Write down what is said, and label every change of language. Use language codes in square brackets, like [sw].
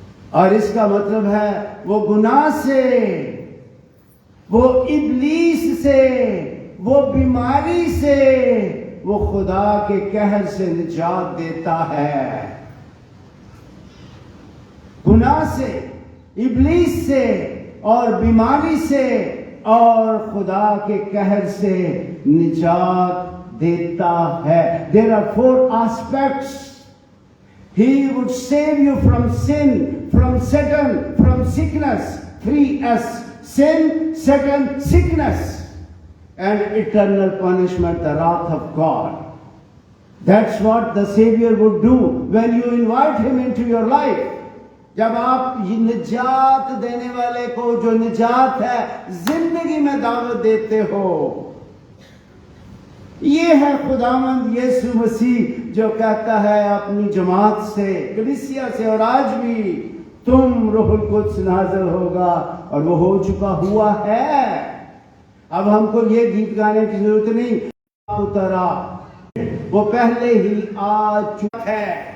[ur] اور اس کا مطلب ہے وہ گناہ سے، وہ ابلیس سے، وہ بیماری سے، وہ خدا کے قہر سے نجات دیتا ہے۔ گناہ سے، ابلیس سے اور بیماری سے اور خدا کے قہر سے نجات دیتا ہے۔ [en] There are 4 aspects. He would save you from sin, from Satan, from sickness. 3S: sin, Satan, sickness, and eternal punishment, the wrath of God. That's what the Savior would do when you invite Him into your life. [ur] جب آپ نجات دینے والے کو، جو نجات ہے، زندگی میں دعوت دیتے ہو، یہ ہے خداوند یسوع مسیح جو کہتا ہے اپنی جماعت سے، کلیسیا سے، اور آج بھی تم روح القدس نازل ہوگا، اور وہ ہو چکا ہوا ہے۔ اب ہم کو یہ گیت گانے کی ضرورت نہیں، اترا، وہ پہلے ہی آ چکا ہے۔